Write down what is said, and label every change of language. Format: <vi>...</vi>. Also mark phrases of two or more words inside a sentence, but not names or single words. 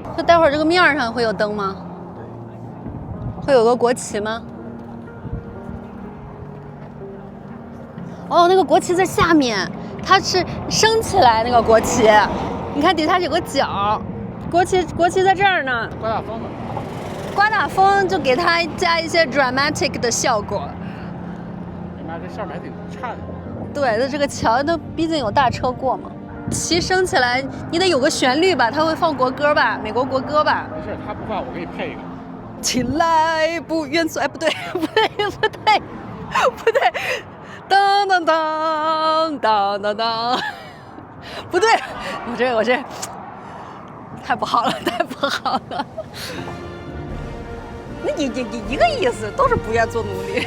<zh>待會兒這個面上會有燈嗎？會有個國旗嗎？哦，那個國旗在下面，它是升起来那个国旗，你看底下有個角，國旗在這兒呢。刮大風了，刮大風就給它加一些 dramatic 的效果。你媽，這上面還挺顫的。對，那這個橋都畢竟有大車過嘛。旗升起來，你得有個旋律吧？它會放國歌吧？美國國歌吧？沒事，他不放，我給你配一個。請來不願做，哎，不對，當當當當當當，不對，我這太不好了，那你一個意思，都是不願做奴隸。</zh>